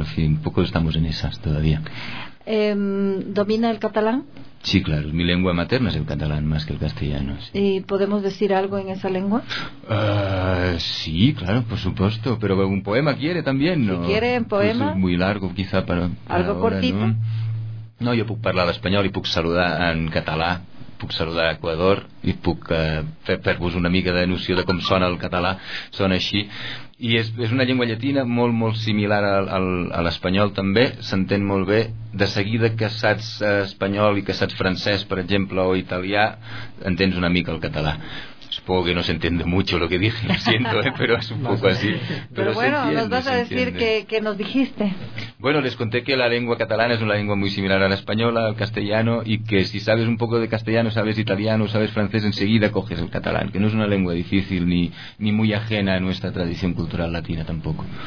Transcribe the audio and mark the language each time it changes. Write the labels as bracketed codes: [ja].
[es] En fin, un poco estamos en esas todavía. ¿Domina el catalán? Sí, claro. Mi lengua materna es el catalán más que el castellano. Sí. ¿Y podemos decir algo en esa lengua? Sí, claro, por supuesto. Pero un poema quiere también, ¿no? Si quiere un poema. Pues es muy largo, quizá para algo ahora, cortito. ¿No? [ca] No, yo puc parlar l'espanyol i puc saludar en català, puc saludar a Ecuador i puc fer-vos una mica de noció de com sona el català, sona així. I és una llengua llatina molt, molt similar a l'espanyol també, s'entén molt bé. De seguida que saps espanyol i que saps francès, per exemple, o italià, entens una mica el català. [es] Supongo que no se entiende mucho lo que dije, lo siento, pero es un poco así. Pero bueno, entiende, nos vas a decir que nos dijiste. Bueno, les conté que la lengua catalana es una lengua muy similar a la española, al castellano, y que si sabes un poco de castellano, sabes italiano, sabes francés, enseguida coges el catalán, que no es una lengua difícil ni muy ajena a nuestra tradición cultural latina tampoco.